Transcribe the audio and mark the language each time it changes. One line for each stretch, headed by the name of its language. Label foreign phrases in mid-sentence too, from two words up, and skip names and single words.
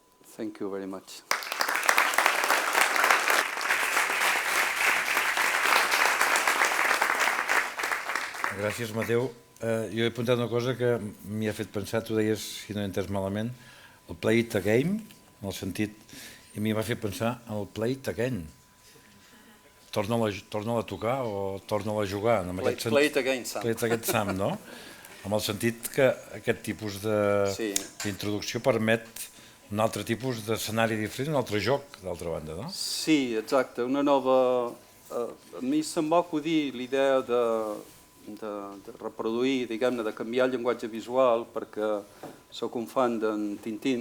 English: Thank you very much.
Catalan: Gràcies, Mateu. Jo he apuntat una cosa que m'hi ha fet pensar, tu deies, si no he entès malament, el
English: play it again,
Catalan: en el sentit, i a mi m'ha fet pensar en el
English: play it again.
Catalan: Torna-la a tocar o torna-la a jugar.
English: Play it again, Sam. Play it again, Sam,
Catalan: no? Amb el sentit que aquest tipus d'introducció permet un altre tipus d'escenari diferent, un altre joc, d'altra banda, no? Sí, exacte, una nova... A mi se'm va acudir l'idea de reproduir, diguem-ne, de canviar el llenguatge visual, perquè sóc un fan d'en Tintín.